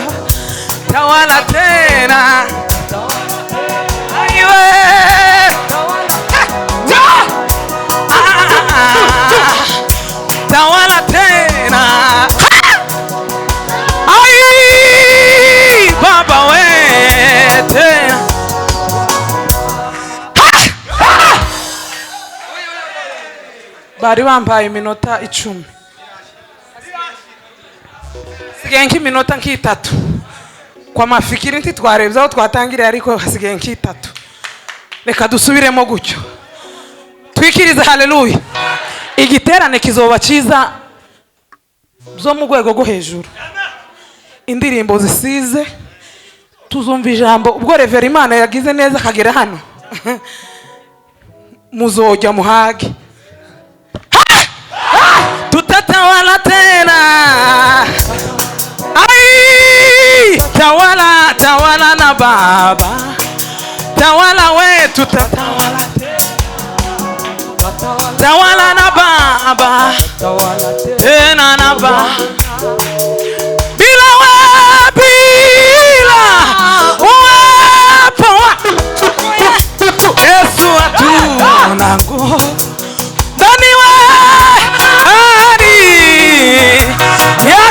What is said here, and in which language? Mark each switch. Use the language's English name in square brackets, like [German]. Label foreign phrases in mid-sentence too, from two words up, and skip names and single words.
[Swahili] Tawala tena, aiwe, tawala tena, ai, Baba we tena. [Rundi] Bari bampaye iminota 10, sigaye nk'iminota nk'itatu. [Swahili] Kwa mafikiri [Rundi] ntitwarebye aho twatangiriye, ariko hasigaye nk'itatu. Reka dusubiremo gutyo, twikirize. Haleluya. Igiterane kizoba cyiza zo mu rwego rwo hejuru. Indirimbo zisize, tuzumva ijambo. Ubwo Revera Imana yagize neza akagera hano, muzojya muhage. [Swahili] Tutatawala tena, ai, tawala, tawala na Baba. Tawala we, tutatawala tawala na Baba, tena na Baba. Bila we, bila uwepo Yesu hatuna nguvu. Ndani we,